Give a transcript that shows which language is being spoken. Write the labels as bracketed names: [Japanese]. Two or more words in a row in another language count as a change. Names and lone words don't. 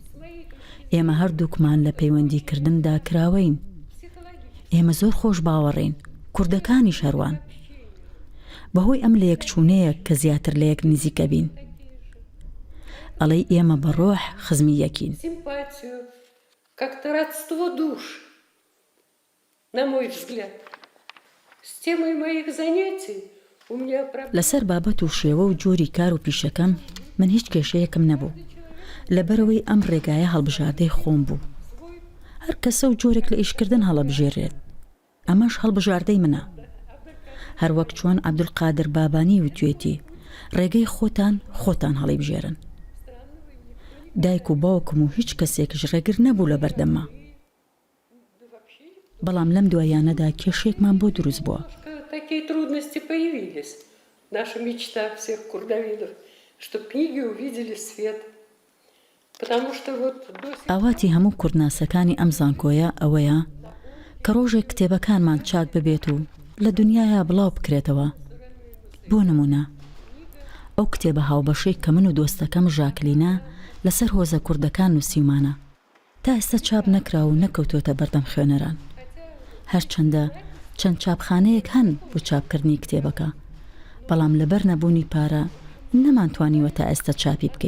[Central Kurdish] ئێمە هەردووکمان لە پەیوەندیکردندا کراوەین. ئێمە زۆر خۆش باوەڕین، کوردەکانی شەروان. بەهۆی ئەم لە یەکچوونەیە کە زیاتر لە یەک نزیکە بین ئەڵێ ئێمە بە ڕۆح خزمی یەکین [Russian] Симпатию, как-то родство душ, на мой взгляд. С темой моих занятий у меня проблема. [Central Kurdish] لەسەر بابەت و شێوە و جۆری کار و پیشەکەم من هیچ کێشەیەکم نەبوو لەبەرەوەی ئەم ڕێگایە هەڵبژاردەی خۆم بوو هەر کەسە و جۆرێک لە ئیشکردن هەڵەبژێرێت ئەمەش هەڵبژاردەی منە هەروەک چۆن عەبدولقادر بابانی وتوێتی ڕێگەی خۆتان هەڵی بژێرن دایک و باوکم و هیچ کەسێکش ڕێگر نەبوو لە بەردەمە بەڵام لەم دوایانەدا کێشێکمان بۆ دروست بووە [Russian] Такие трудности появились. Наша мечта всех курдавидов, чтобы книги увидели свет. Потому что вот до сих [Central Kurdish] ئاواتی هەموو کوردناسەکانی ئەم زانکۆیە ئەوەیە کە ڕۆژێک کتێبەکانمان چاک ببێت و لە دنیاە بڵاو بکرێتەوە بۆ نمونە ئەو کتێبە هاوبەشەی کە من و دۆستەکەم ژاکلینە لەسەر هۆزە کوردەکان نووسیمانە تا ئێستا چاپ نەکرا و نەکەوتۆتە بەردەم خوێنەران هەرچەندە چەند چاپخانەیەک هەن بۆ چاپکردنی کتێبەکە بەڵام لەبەر نەبوونی پارە نەمانتوانیوە تا ئێستا چاپی بکەین